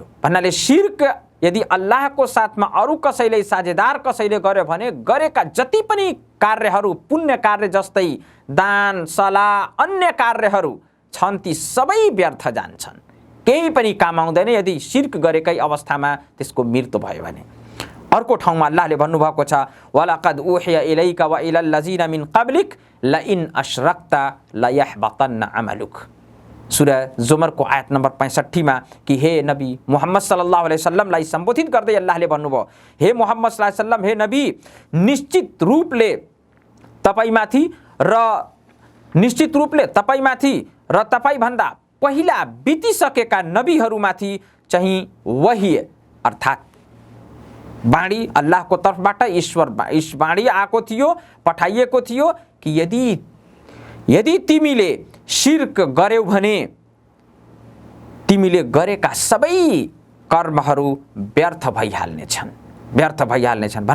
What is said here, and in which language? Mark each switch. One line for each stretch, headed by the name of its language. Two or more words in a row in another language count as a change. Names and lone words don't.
Nepali: भन्नाले शिर्क यदि अल्लाहको साथमा अरू कसैले साझेदार कसैले गर्यो भने गरेका जति पनि कार्यहरू, पुण्य कार्य जस्तै दान सलाह अन्य कार्यहरू छन् ती सबै व्यर्थ जान्छन्, केही पनि काम आउँदैन यदि शिर्क गरेकै अवस्थामा त्यसको मृत्यु भयो भने। अर्को ठाउँमा अल्लाहले भन्नुभएको छ
Arabic: ولقد أوحي إليك وإلى الذين من قبلك لئن أشركت ليحبطن عملك.
Nepali: सूरा जुमरको आयत नम्बर 65 मा कि हे नबी मुहम्मद सल्लल्लाहु अलैहि वसल्लमलाई सम्बोधित गर्दै अल्लाहले भन्नुभयो, हे मुहम्मद
Arabic: صلى الله عليه وسلم,
Nepali: हे नबी, निश्चित रूपले तपाईमाथि र तपाईभन्दा पहिला बितिसकेका नबीहरूमाथि चाहिँ वही अर्थात् बाणी अल्लाहको तर्फबाट ईश्वर बाणी आएको थियो, पठाइएको थियो कि यदि तिमीले शिर्क गर्यौ भने तिमीले गरेका सबै कर्महरू व्यर्थ भइहाल्नेछन्।